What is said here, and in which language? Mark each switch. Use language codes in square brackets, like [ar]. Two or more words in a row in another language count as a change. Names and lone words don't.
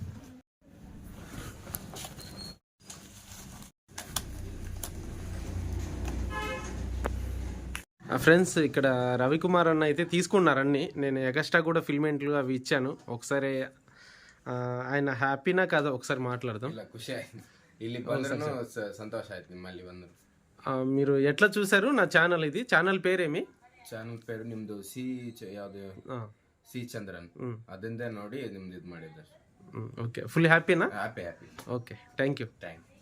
[te] ఫ్రెండ్స్ ఇక్కడ రవికుమార్ అన్న అయితే తీసుకున్నారన్నీ. నేను ఎగస్ట్రా కూడా ఫిల్మెంట్లు అవి ఇచ్చాను. ఒకసారి ఆయన హ్యాపీనా కాదా ఒకసారి మాట్లాడదాం. [kn] ಇಲ್ಲ ಖುಷಿ ಆಯ್ತು, ಇಲ್ಲಿ ಬಂದ್ರೂ ಸಂತೋಷ ಆಯ್ತು. ನಿಮ್ಮಲ್ಲಿ ಬಂದ್ರು [te] మీరు ఎట్లా చూసారు నా ఛానల్? ఇది ఛానల్ పేరేమి? [kn] ಚಾನಲ್ ಪೇರು ನಿಮ್ದು ಯಾವ್ದು ಸಿ ಚಂದ್ರನ್, ಅದರಿಂದ ನೋಡಿ ನಿಮ್ದು ಇದು ಮಾಡಿದ್ದಾರೆ. [te] ఓకే, ఫుల్ హ్యాపీనా? [kn] ಹ್ಯಾಪಿ [en] okay, thank you. thank you.